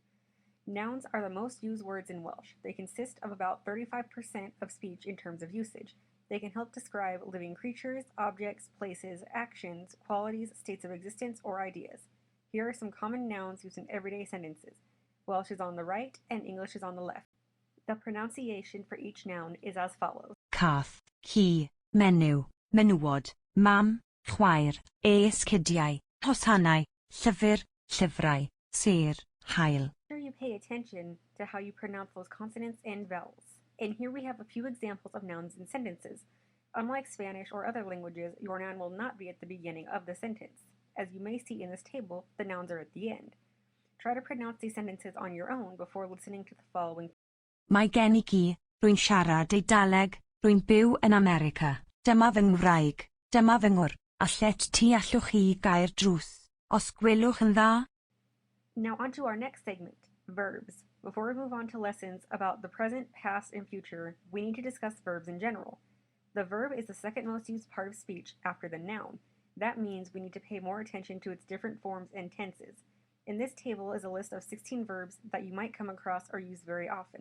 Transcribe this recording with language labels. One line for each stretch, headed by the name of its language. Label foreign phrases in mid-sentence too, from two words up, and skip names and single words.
English: Nouns are the most used words in Welsh. They consist of about 35% of speech in terms of usage. They can help describe living creatures, objects, places, actions, qualities, states of existence, or ideas. Here are some common nouns used in everyday sentences. Welsh is on the right and English is on the left. The pronunciation for each noun is as follows.
Welsh: Cath, ci, menyw, menywod, mam, chwaer, esgidiau, hosanau, llyfr, llyfrau, ser, hael.
English: Make sure you pay attention to how you pronounce those consonants and vowels. And here we have a few examples of nouns in sentences. Unlike Spanish or other languages, your noun will not be at the beginning of the sentence. As you may see in this table, the nouns are at the end. Try to pronounce these sentences on your own before listening to the following.
Welsh: Mae gen I gi, rwy'n siarad Eidaleg, rwy'n byw yn America. Dyma fy ngwraig, dyma fy ngwr, a llet ti allwch chi gair drws, os gwelwch yn dda.
English: Now on to our next segment, verbs. Before we move on to lessons about the present, past, and future, we need to discuss verbs in general. The verb is the second most used part of speech after the noun. That means we need to pay more attention to its different forms and tenses. In this table is a list of 16 verbs that you might come across or use very often.